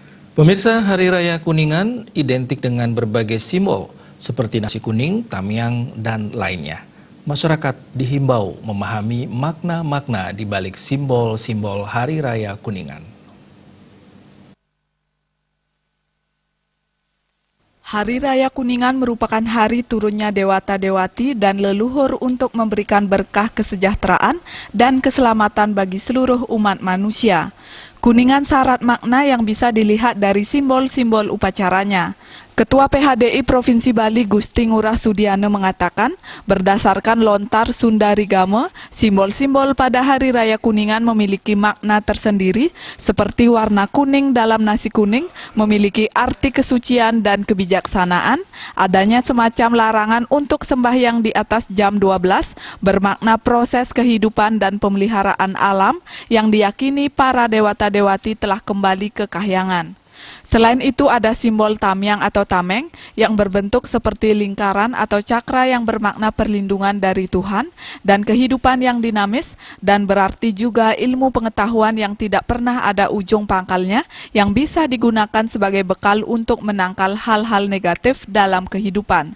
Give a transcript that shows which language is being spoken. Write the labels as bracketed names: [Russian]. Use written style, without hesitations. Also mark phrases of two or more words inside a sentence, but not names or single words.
[Indonesian] Pemirsa, Hari Raya Kuningan identik dengan berbagai simbol seperti nasi kuning, tamiang, dan lainnya. Masyarakat dihimbau memahami makna-makna di balik simbol-simbol Hari Raya Kuningan. Hari Raya Kuningan merupakan hari turunnya dewata-dewati dan leluhur untuk memberikan berkah kesejahteraan dan keselamatan bagi seluruh umat manusia. Kuningan syarat makna yang bisa dilihat dari simbol-simbol upacaranya. Ketua PHDI Provinsi Bali Gusti Ngurah Sudiana mengatakan, berdasarkan lontar Sunda Rigama, simbol-simbol pada Hari Raya Kuningan memiliki makna tersendiri, seperti warna kuning dalam nasi kuning, memiliki arti kesucian dan kebijaksanaan, adanya semacam larangan untuk sembahyang di atas jam 12, bermakna proses kehidupan dan pemeliharaan alam yang diyakini para dewata-dewati telah kembali ke kahyangan. Selain itu ada simbol tamiang atau tameng yang berbentuk seperti lingkaran atau cakra yang bermakna perlindungan dari Tuhan dan kehidupan yang dinamis, dan berarti juga ilmu pengetahuan yang tidak pernah ada ujung pangkalnya yang bisa digunakan sebagai bekal untuk menangkal hal-hal negatif dalam kehidupan.